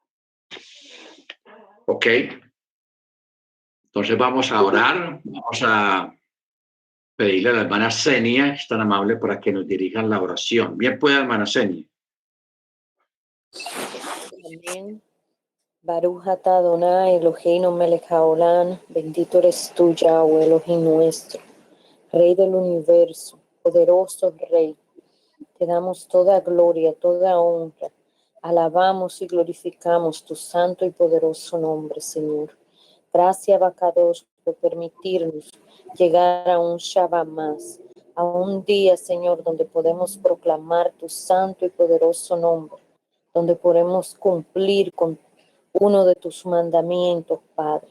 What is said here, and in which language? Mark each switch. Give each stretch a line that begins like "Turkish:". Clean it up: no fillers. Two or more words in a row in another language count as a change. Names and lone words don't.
Spanish: ¿Ok? Entonces vamos a orar, vamos a pedirle a la hermana Senia, que es tan amable, para que nos dirijan la oración. Bien puede, hermana Senia. Amén.
Hebrew: ברוך אתה אדוני אלוהינו מלך העולם,
Spanish: bendito eres tú, Yahweh, Elohim nuestro, Rey del universo, poderoso Rey. Te damos toda gloria, toda honra. Alabamos y glorificamos tu santo y poderoso nombre, Señor. Gracias, Abacados, por permitirnos llegar a un Shabbat más, a un día, Señor, donde podemos proclamar tu santo y poderoso nombre, donde podemos cumplir con uno de tus mandamientos, Padre.